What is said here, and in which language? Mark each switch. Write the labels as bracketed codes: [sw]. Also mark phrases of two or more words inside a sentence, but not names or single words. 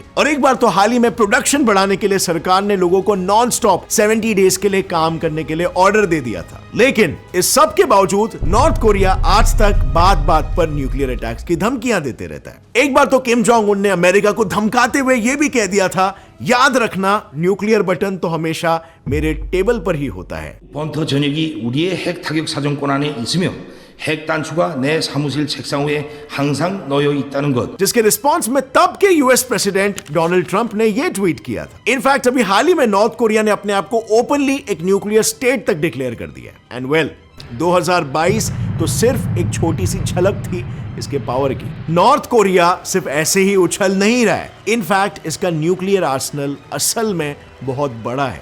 [hi] और एक बार तो हाल ही में प्रोडक्शन बढ़ाने के लिए सरकार ने लोगों को [en] non stop [hi] 70 डेज के लिए काम करने के लिए ऑर्डर दे दिया था। लेकिन इस सब के बावजूद नॉर्थ कोरिया आज तक बात बात पर [en] nuclear attacks [hi] की धमकियां देते रहता है। एक बार तो किम जोंग उन ने अमेरिका को धमकाते हुए यह भी कह दिया था, याद रखना [en] nuclear button [hi] तो हमेशा मेरे टेबल पर ही होता है। [ko] 번터 전역이 우리의 핵 타격 사정권 안에 있으며 핵 단추가 내 사무실 책상 위에 항상 놓여 있다는 것। [hi] जिसके रिस्पांस में तब के [en] US president [hi] डोनाल्ड ट्रंप ने यह ट्वीट किया था। इनफैक्ट अभी हाल ही में नॉर्थ कोरिया ने अपने आप को ओपनली एक [en] nuclear state [hi] तक डिक्लेयर कर दिया। [en] and well, [hi] 2022 तो सिर्फ एक छोटी सी झलक थी इसके पावर की। नॉर्थ कोरिया सिर्फ ऐसे ही उछल नहीं रहा है, इनफैक्ट इसका [en] nuclear arsenal [hi] असल में बहुत बड़ा है।